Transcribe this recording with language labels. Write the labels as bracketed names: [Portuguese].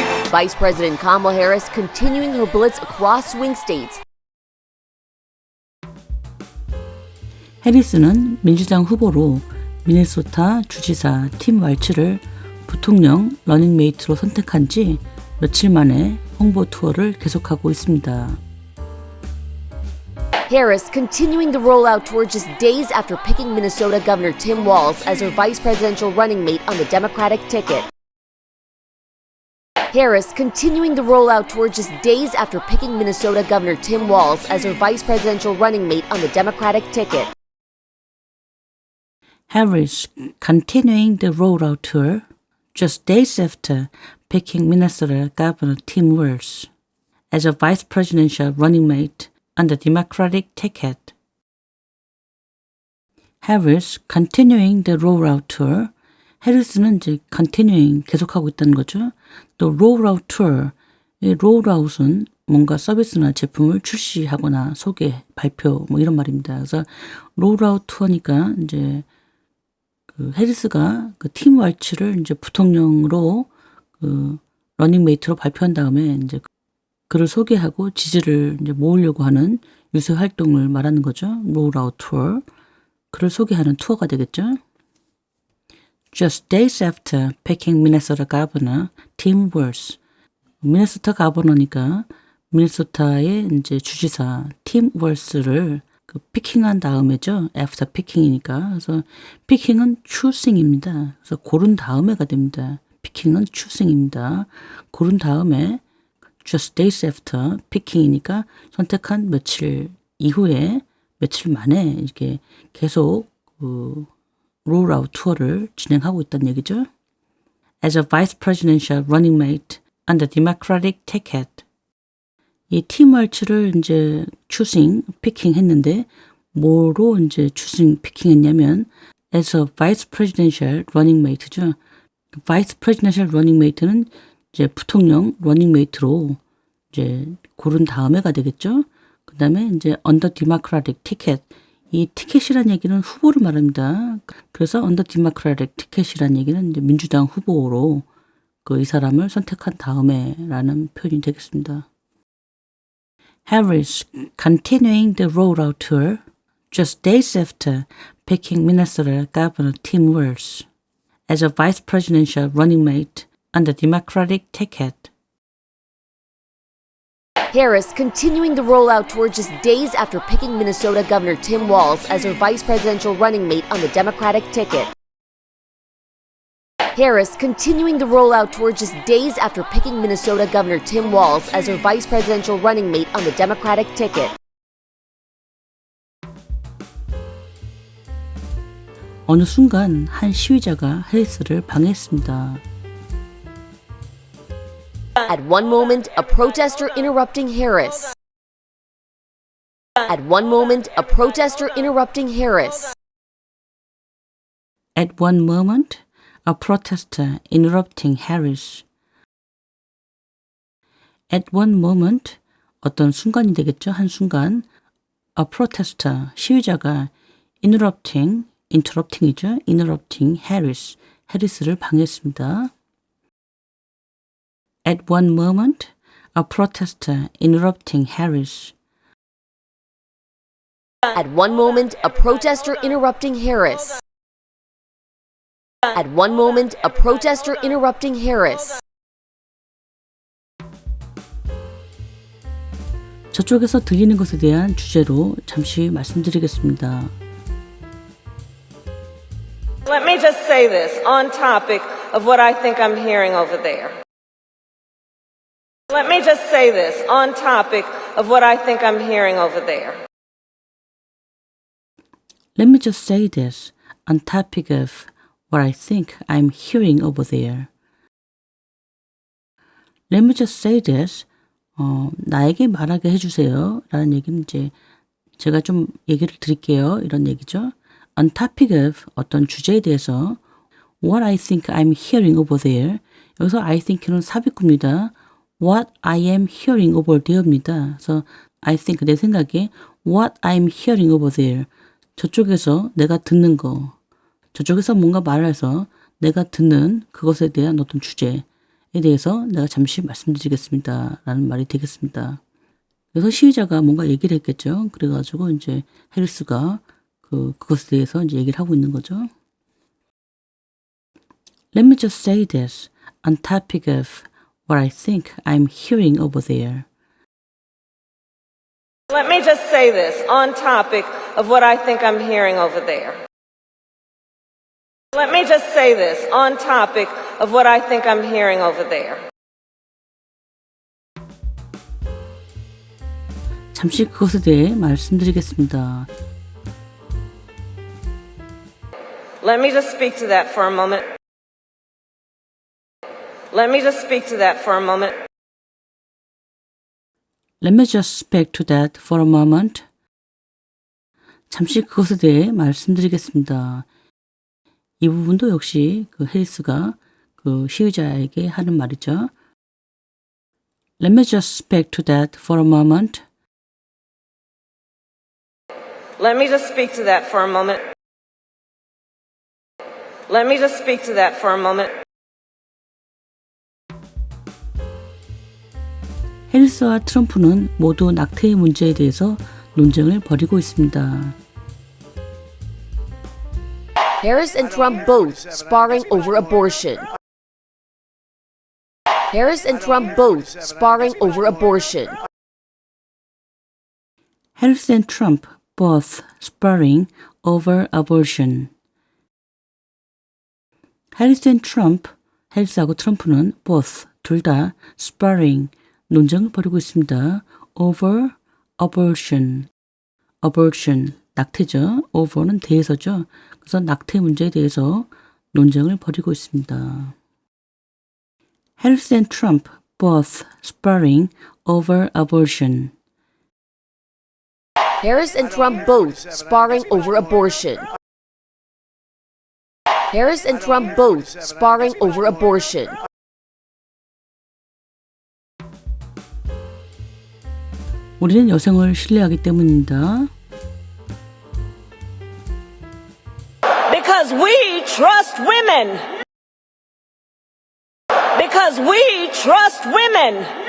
[English] Vice President Kamala Harris continuing her blitz across swing states. [Korean] 해리스는 민주당 후보로 미네소타 주지사 팀 왈츠를 부통령 러닝메이트로 선택한 지 며칠 만에 홍보 투어를 계속하고 있습니다. [English] Harris continuing the rollout tour just days after picking Minnesota Governor Tim Walz as her vice presidential running mate on the Democratic ticket. Harris continuing the rollout tour just days after picking Minnesota Governor Tim Walz as her vice presidential running mate on the Democratic ticket. Harris continuing the rollout tour just days after picking Minnesota Governor Tim Walz as a vice presidential running mate on the Democratic ticket. Harris continuing the rollout tour. [Korean] 해리스는 이제 continuing 계속하고 있다는 거죠. [English] 또 rollout tour. [Korean] 이 rollout은 뭔가 서비스나 제품을 출시하거나 소개, 발표 뭐 이런 말입니다. 그래서 rollout tour니까 이제 그 해리스가 그 팀 왈츠를 이제 부통령으로 그 러닝메이트로 발표한 다음에 이제 그를 소개하고 지지를 이제 모으려고 하는 유세 활동을 말하는 거죠. [English] rollout tour. [Korean] 그를 소개하는 투어가 되겠죠. [English] Just days after picking Minnesota Governor Tim Walz. [Korean] 미네소타 가버너니까 미네소타의 이제 주지사 팀 월스를 그 피킹한 다음에죠. [English] after picking이니까. [Korean] 그래서 picking은 choosing입니다. 그래서 고른 다음에가 됩니다. picking은 choosing입니다. 고른 다음에 just days after picking 이니까 선택한 며칠 이후에 며칠 만에 이렇게 계속 그 rollout 투어를 진행하고 있다는 얘기죠. [English] As a vice presidential running mate on the Democratic ticket. [Korean] 이 팀 왈츠를 이제 choosing, picking 했는데 뭐로 이제 choosing, picking 했냐면 as a vice presidential running mate 죠. vice presidential running mate는 이제 부통령 running mate로 이제 고른 다음에가 되겠죠. [English] 그 다음에 이제 on the Democratic ticket. [Korean] 이 티켓이란 얘기는 후보를 말합니다. 그래서 on the Democratic ticket 이란 얘기는 이제 민주당 후보로 그 이 사람을 선택한 다음에라는 표현이 되겠습니다. [English] Harris continuing the rollout tour just days after picking Minnesota Governor Tim Walz as a vice presidential running mate on the Democratic ticket. Harris continuing the rollout tour just days after picking Minnesota Governor Tim Walz as her vice presidential running mate on the Democratic ticket. Harris continuing the rollout tour just days after picking Minnesota Governor Tim Walz as her vice presidential running mate on the Democratic ticket. [Korean] 어느 순간 한 시위자가 해리스를 방해했습니다. [English] At one moment, a protester interrupting Harris. At one moment, a protester interrupting Harris. At one moment, a protester interrupting Harris. [Korean] At one moment, 어떤 순간이 되겠죠. 한 순간, a protester, 시위자가 interrupting이죠. interrupting Harris, 해리스를 방해했습니다. [English] At one moment, a protester interrupting Harris. At one moment, a protester interrupting Harris. At one moment, a protester interrupting Harris. [Korean] 저쪽에서 들리는 것에 대한 주제로 잠시 말씀드리겠습니다. [English] Let me just say this on topic of what I think I'm hearing over there. Let me just say this on topic of what I think I'm hearing over there. Let me just say this on topic of what I think I'm hearing over there. Let me just say this. [Korean] 나에게 말하게 해주세요. 라는 얘기는 이제 제가 좀 얘기를 드릴게요. 이런 얘기죠. [English] On topic of 어떤 주제에 대해서 what I think I'm hearing over there. [Korean] 여기서 I think는 삽입구입니다. [English] What I am hearing over there입니다. 그래서 I think 내 생각에 what I'm hearing over there. [Korean] 저쪽에서 내가 듣는 거. 저쪽에서 뭔가 말을 해서 내가 듣는 그것에 대한 어떤 주제에 대해서 내가 잠시 말씀드리겠습니다. 라는 말이 되겠습니다. 그래서 시위자가 뭔가 얘기를 했겠죠. 그래가지고 이제 해리스가 그것에 대해서 이제 얘기를 하고 있는 거죠. [English] Let me just say this on topic of what I think I'm hearing over there. Let me just say this on topic of what I think I'm hearing over there. Let me just say this on topic of what I think I'm hearing over there. [Korean] 잠시 그것에 대해 말씀드리겠습니다. [English] Let me just speak to that for a moment. Let me just speak to that for a moment. Let me just speak to that for a moment. [Korean] 잠시 그것에 대해 말씀드리겠습니다. 이 부분도 역시 그 해리스가 그 시위자에게 하는 말이죠. [English] Let me just speak to that for a moment. Let me just speak to that for a moment. Let me just speak to that for a moment. [Korean] 해리스와 트럼프는 모두 낙태의 문제에 대해서 논쟁을 벌이고 있습니다. [English] Harris and Trump both sparring over abortion. Harris and Trump both sparring over abortion. Harris and Trump both sparring over abortion. [Korean] Harris and Trump, 해리스하고 트럼프는 both, 둘 다 sparring, 논쟁을 벌이고 있습니다. [English] over abortion. [Korean] abortion, 낙태죠. over는 대해서죠. 그래서 낙태 문제에 대해서 논쟁을 벌이고 있습니다. [English] Harris and Trump both sparring over abortion. Harris and Trump both sparring over abortion. Harris and Trump both sparring over abortion. [Korean] 우리는 여성을 신뢰하기 때문입니다. [English] Because we trust women. Because we trust women.